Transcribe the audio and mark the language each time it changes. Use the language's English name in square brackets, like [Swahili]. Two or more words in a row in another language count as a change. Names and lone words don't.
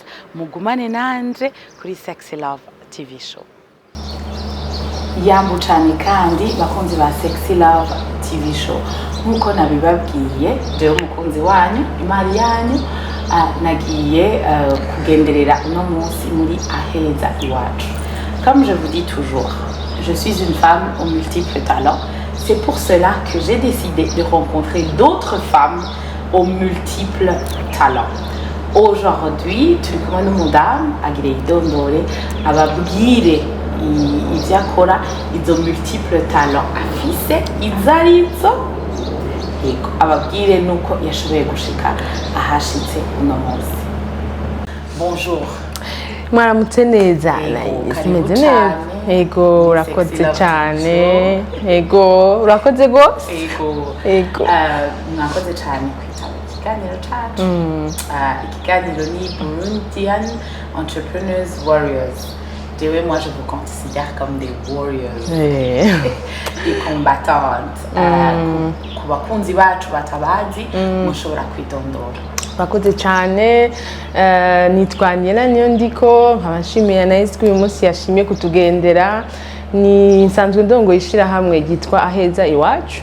[Rundi] Mugumane nanje kuri Sexy Love TV Show. Yambu cyane kandi bakunzi ba Sexy Love TV Show, nkuko nabibabwiye jewe umukunzi wanyu imari yanyu nagiye kugenderera uno munsi muri Aheza Iwacu. [French] Comme je vous dis toujours, je suis une femme aux multiples talents. C'est pour cela que j'ai décidé de rencontrer d'autres femmes aux multiples talents. Aujourd'hui, [Rundi] turi kumwe n'umudamu agire idondore ababwire ivyo akora, izo [English] multiple talents [Rundi] afise izarizo, yego ababwire nuko yashoboye gushika ahashitse uno munsi. [French] Bonjour. [Rundi] Mwaramutse neza. Simeze neza. Ego urakoze cyane. Ego urakoze gose. Ego mwakoze cyane kwitaba ikiganiro cacu. Ikiganiro ni Burundian Entrepreneurs Warriors. [French] Moi, je vous considère comme des warriors, des combattantes. [Rundi] Ku bakunzi bacu batabazi, mushobora kwitondora. Bakoze cyane. Nitwanye na niyo ndiko nkabashimiye na Yesu uyu munsi yashimye kutugendera. Ni nsanzwe ndongo ishira hamwe gitwa Aheza Iwacu.